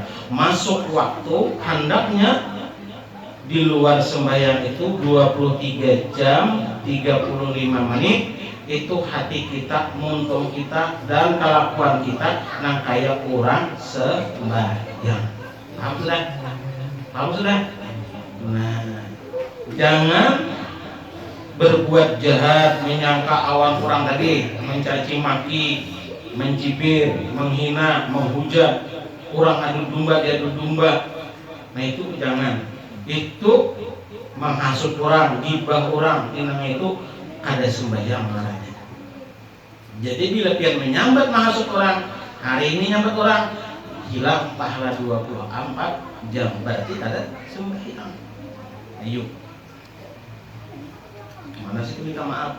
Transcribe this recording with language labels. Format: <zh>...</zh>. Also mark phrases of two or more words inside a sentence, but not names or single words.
<bjn>Masuk waktu hendaknya di luar sembahyang itu 23 jam 35 menit itu hati kita, muntung kita dan kelakuan kita nang kayak orang sembahyang.</bjn> <id>Paham sudah? Paham sudah? Nah, jangan berbuat jahat, menyangka awan kurang tadi, mencaci maki, mencibir, menghina, menghujat, kurang adu domba dia adu domba. Nah itu jangan. Itu menghasut orang, gibah orang,</id> <bjn>inang itu kada sembahyang namanya. Jadi bila pian menyambat menghasut orang, hari ini nyambat orang, hilang pahala 24 jam, berarti kada sembahyang.</bjn> <id>Ayo. Mana sih minta maaf?</id>